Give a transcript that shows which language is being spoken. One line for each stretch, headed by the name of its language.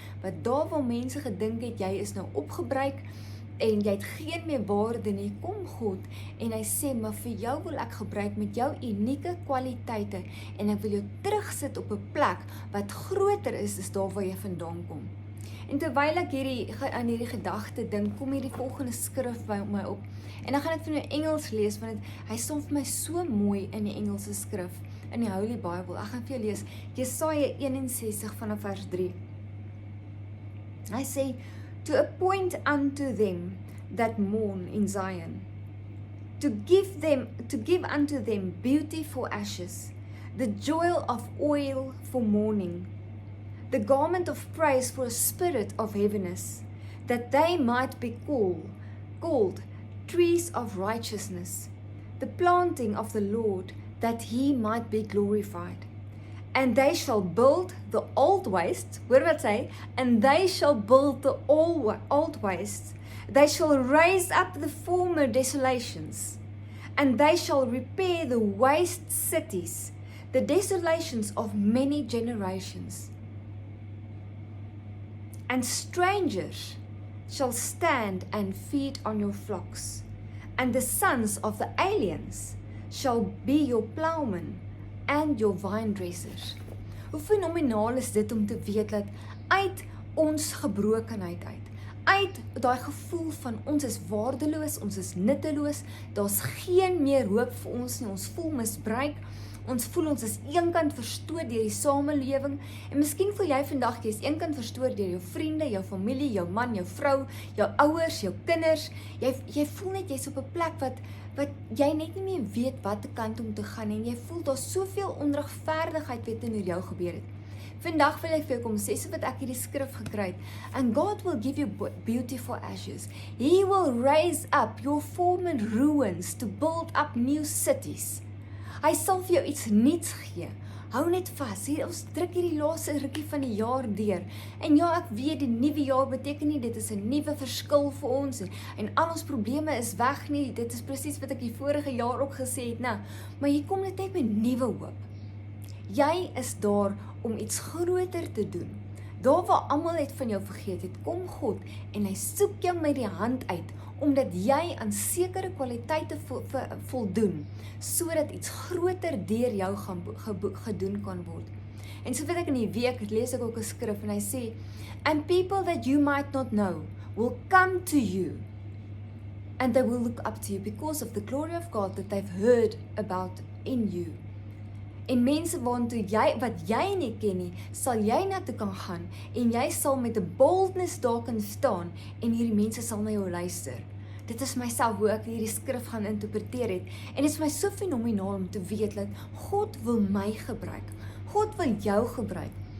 Afrikaans: Wat daar waar mense gedink het, jy is nou opgebruik, en jy het geen meer waarde nie, kom God, en hy sê, maar vir jou wil ek gebruik met jou unieke kwaliteite, en ek wil jou terugsit op 'n plek, wat groter is daar waar jy vandaan kom. En terwyl ek aan hierdie gedagte dink, kom hierdie volgende skrif by my op, en dan gaan ek vir my Engels lees, want hy staan vir my so mooi in die Engelse skrif, in die Holy Bible. Ek gaan vir jou lees, Jesaja 61 vanaf vers 3. Hy sê,
English: to appoint unto them that mourn in Zion, to give unto them beauty for ashes, the joy of oil for mourning, the garment of praise for a spirit of heaviness, that they might be called trees of righteousness, the planting of the Lord, that he might be glorified. And they shall build the old wastes,
Afrikaans: hoor wat sê,
English: and they shall build the old wastes, they shall raise up the former desolations, and they shall repair the waste cities, the desolations of many generations. And strangers shall stand and feed on your flocks, and the sons of the aliens shall be your plowmen, and your vinedressers.
Afrikaans: Hoe fenomenaal is dit om te weet dat uit ons gebrokenheid uit daai gevoel van ons is waardeloos, ons is nutteloos, daar's geen meer hoop vir ons nie, ons voel misbruik, ons voel ons is eenkant verstoor deur die samelewing, en miskien voel jy vandag, jy is eenkant verstoor deur jou vriende, jou familie, jou man, jou vrou, jou ouers, jou kinders, jy voel net jy's op 'n plek wat jy net nie meer weet watter kant om te gaan, en jy voel daar soveel onregverdigheid wat teenoor jou gebeur het. Vandag wil ek vir jou kom sê, so wat ek hierdie skrif gekry het,
English: and God will give you beautiful ashes. He will raise up your former ruins to build up new cities.
Afrikaans: Hy sal vir jou iets nuuts gee. Hou net vas, hier, ons druk hierdie laaste rukkie van die jaar deur. En ja, ek weet, die nuwe jaar beteken nie, dit is 'n nuwe verskil vir ons, en al ons probleme is weg nie, dit is presies wat ek die vorige jaar ook gesê het, nou, maar hier kom dit net met nuwe hoop. Jy is daar om iets groter te doen. Daar waar almal het van jou vergeet het, kom God en hy soek jou met die hand uit, omdat jy aan sekere kwaliteite voldoen, sodat iets groter deur jou gedoen kan word. En so weet ek in die week, lees ek ook 'n skrif en hy sê,
English: and people that you might not know will come to you, and they will look up to you because of the glory of God that they've heard about in you.
Afrikaans: En mense wat jy nie ken nie, sal jy na toe kan gaan, en jy sal met 'n boldness daar kan staan, en hierdie mense sal na jou luister. Dit is myself hoe ek hierdie skrif gaan interpreteer het, en dit is my so fenomenaal om te weet dat God wil my gebruik, God wil jou gebruik.